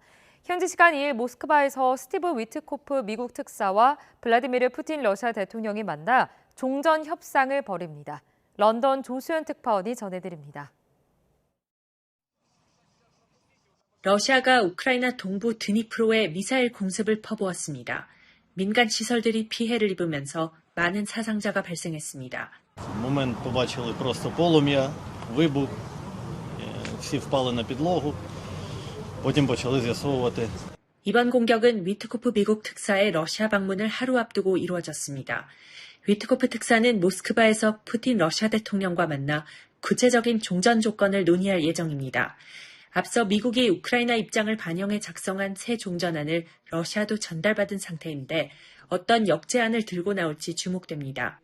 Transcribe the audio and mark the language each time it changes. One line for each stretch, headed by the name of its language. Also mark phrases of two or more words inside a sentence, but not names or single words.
Korean: 현지 시간 2일 모스크바에서 스티브 위트코프 미국 특사와 블라디미르 푸틴 러시아 대통령이 만나 종전 협상을 벌입니다. 런던 조수연 특파원이 전해드립니다. 러시아가 우크라이나 동부 드니프로에 미사일 공습을 퍼부었습니다. 민간 시설들이 피해를 입으면서 많은 사상자가 발생했습니다.
Ukrainian: Момент побачили просто полум'я, вибух, всі впали на підлогу, потім почали з'ясовувати.
Korean: 이번 공격은 위트코프 미국 특사의 러시아 방문을 하루 앞두고 이루어졌습니다. 위트코프 특사는 모스크바에서 푸틴 러시아 대통령과 만나 구체적인 종전 조건을 논의할 예정입니다. 앞서 미국이 우크라이나 입장을 반영해 작성한 새 종전안을 러시아도 전달받은 상태인데 어떤 역제안을 들고 나올지 주목됩니다.